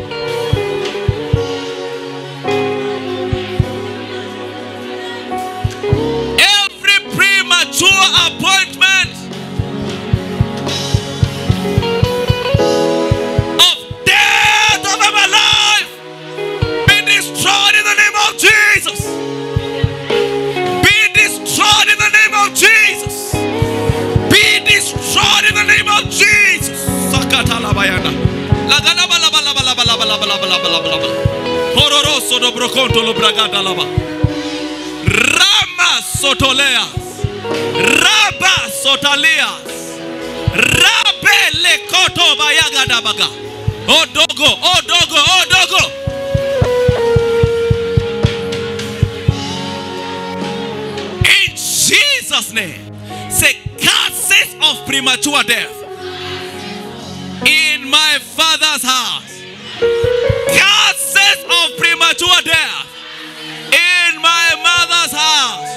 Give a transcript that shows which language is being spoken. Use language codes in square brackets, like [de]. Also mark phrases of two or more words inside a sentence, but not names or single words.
[en] Every premature appointment of death over my life be destroyed in the name of Jesus. Be destroyed in the name of Jesus. Be destroyed in the name of Jesus. Sakatalabayana. Hororoso do broconto lo bragata lava. Rama sotoleas. Raba sotalias. Rabe lekoto bayaga dabaga. Odogo, odogo, odogo. In Jesus' name. Say, curses of premature death in my father's house. Curses of premature death in my mother's house.